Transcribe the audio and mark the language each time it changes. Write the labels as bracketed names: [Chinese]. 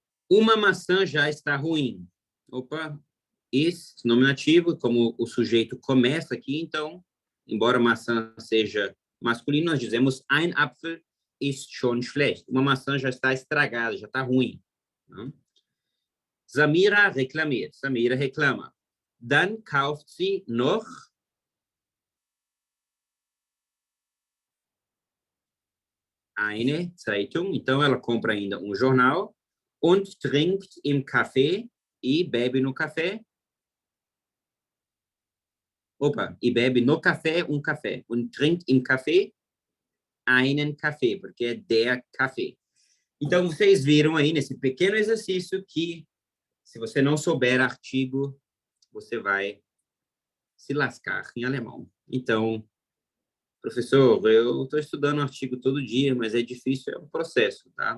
[Portuguese] Uma maçã já está ruim. Opa, esse nominativo, como o sujeito começa aqui, então, embora maçã seja masculino, nós dizemos [German] ein Apfel ist schon schlecht. [Portuguese] Uma maçã já está estragada, já está ruim. Né? Samira reklamiert. Samira reclama. [German] Dann kauft sie noch eine Zeitung. [Portuguese] Então, ela compra ainda jornal [German] und trinkt im Café [Portuguese] e bebe no café. E bebe no café café. [German] Und trinkt im Café einen Café, [Portuguese] porque é [German] der Café. [Portuguese] Então, vocês viram aí nesse pequeno exercício que, se você não souber artigo, você vai se lascar em alemão. Então, professor, eu estou estudando artigo todo dia, mas é difícil, é um processo, tá?